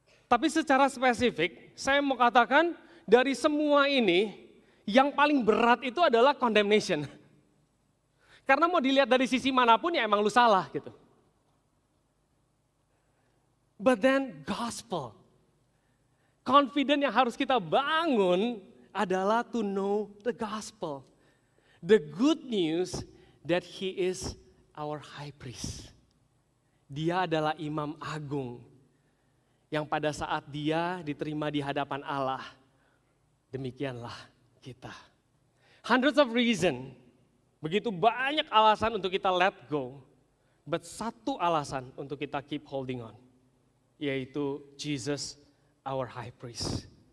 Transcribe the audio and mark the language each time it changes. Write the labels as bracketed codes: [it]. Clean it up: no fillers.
[id] Tapi secara spesifik, saya mau katakan dari semua ini, yang paling berat itu adalah condemnation. Karena mau dilihat dari sisi manapun ya emang lu salah gitu. [en] But then gospel. Confident [id] yang harus kita bangun adalah [en] to know the gospel. The good news that he is our high priest. [id] Dia adalah imam agung yang pada saat dia diterima di hadapan Allah, demikianlah kita. [en] Hundreds of reasons. [id] Begitu banyak alasan untuk kita [en] let go, but [id] satu alasan untuk kita [en] keep holding on, yaitu Jesus our high priest.